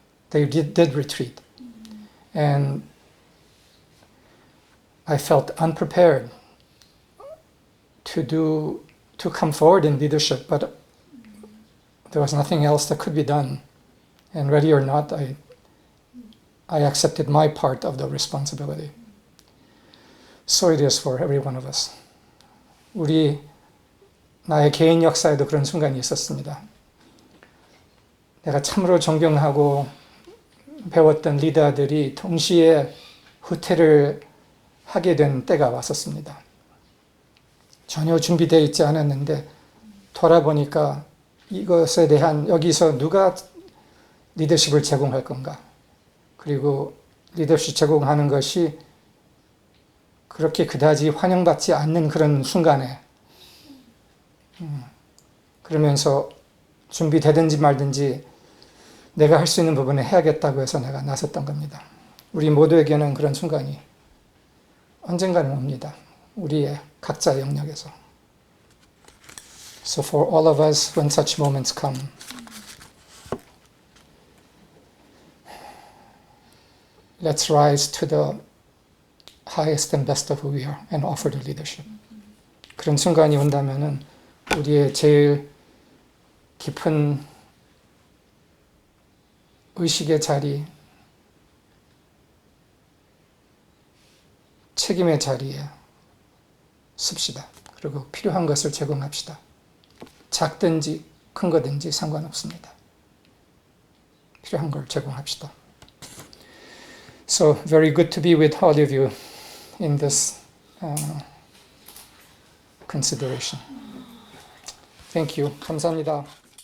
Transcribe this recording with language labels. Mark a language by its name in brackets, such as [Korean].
[English] They did retreat. And I felt unprepared to come forward in leadership, but there was nothing else that could be done. And ready or not, I accepted my part of the responsibility. So it is for every one of us. [Korean] 나의 개인 역사에도 그런 순간이 있었습니다. 내가 참으로 존경하고 배웠던 리더들이 동시에 후퇴를 하게 된 때가 왔었습니다. 전혀 준비되어 있지 않았는데 돌아보니까 이것에 대한 여기서 누가 리더십을 제공할 건가? 그리고 리더십 제공하는 것이 그렇게 그다지 환영받지 않는 그런 순간에 그러면서 준비되든지 말든지 내가 할 수 있는 부분을 해야겠다고 해서 내가 나섰던 겁니다. 우리 모두에게는 그런 순간이 언젠가는 옵니다. 우리의 각자의 영역에서. [English] So for all of us, when such moments come, let's rise to the highest and best of who we are and offer the leadership. [Korean] 그런 순간이 온다면은 우리의 제일 깊은 의식의 자리, 책임의 자리에 씁시다. 그리고 필요한 것을 제공합시다. 작든지 큰 거든지 상관없습니다. 필요한 걸 제공합시다. [English] So very good to be with all of you in this consideration. Thank you. [Korean] 감사합니다.